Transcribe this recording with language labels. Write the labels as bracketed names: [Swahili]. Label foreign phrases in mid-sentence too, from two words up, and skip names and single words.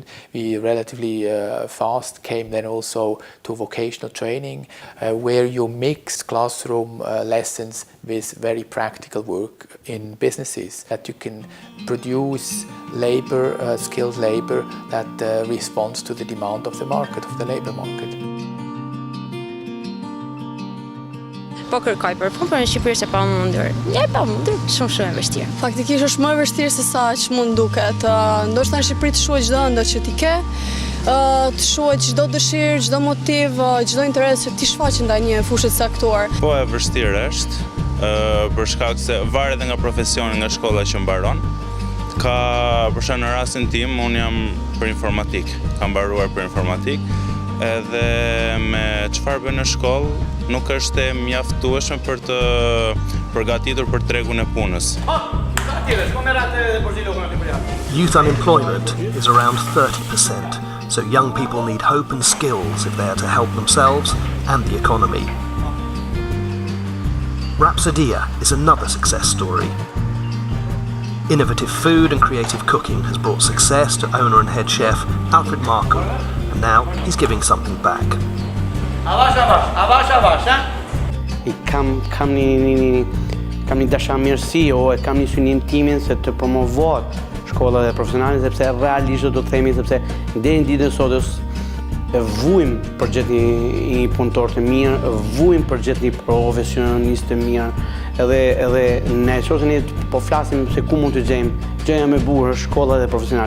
[English] We relatively fast came then also to vocational training, where you mix classroom lessons with very practical work in businesses, that you can produce labor, skilled labor that responds to the demand of the market, of the labor market. [Albanian] Po kërkoj për punë, për në Shqipëri se pa mundur. E pa mundur, shumë e vështirë. Faktikisht është më e vështirë se sa që mund duket. Ndoshta në Shqipëri të shohë çdo ëndër që ti ke, të shohë çdo dëshirë, çdo motiv, çdo interes që ti shfaq ndaj një fushë caktuar. Po e vështirë është, për shkak se varet edhe nga profesioni, nga shkolla që mbaron. Ka, për shkak në rastin tim, unë jam për informatik, kam mbaruar për informatik, edhe me çfarë bën në shkollë nuk është e mjaftueshme për të përgatitur për tregun e punës. [English] Youth unemployment is around 30%, so young people need hope and skills if they are to help themselves and the economy. Rapsodia is another success story. Innovative food and creative cooking has brought success to owner and head chef Alfred Markham, and now he's giving something back. [Albanian] Kam një dashamirësi o kam një synim timin se të promovohet shkolla dhe profesionale, sepse realisht do të themi sepse deri në ditën e sotës vujm për gjetë një punëtor të mirë, vujm për gjetë një profesionist të mirë, edhe ne çështën po flasim se ku mund të gjejmë, gjëja më e bukur është shkolla dhe profesionale.